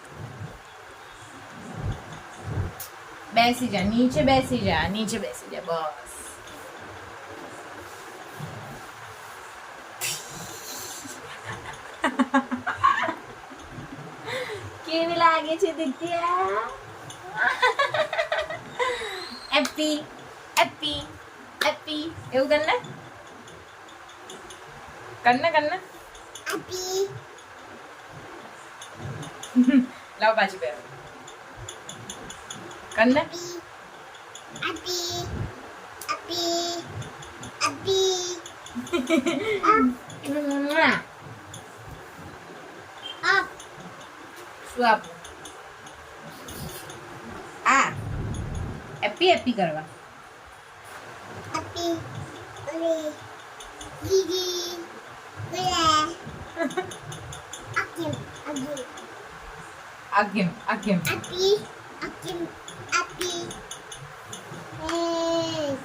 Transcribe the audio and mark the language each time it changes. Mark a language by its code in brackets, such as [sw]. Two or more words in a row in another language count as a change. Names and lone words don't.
[gu] બેસી જા નીચે બેસી જા બસ કેવી લાગે છે દિત્યા [en] happy happy happy [gu] એવું કરને [en] happy [gu] લાવ પાછી પહેરો કરને [en] happy happy happy up [gu] શું આપું આ હેપી કરવા happy ole gigi ole akim Akim [en] happy akim happy hey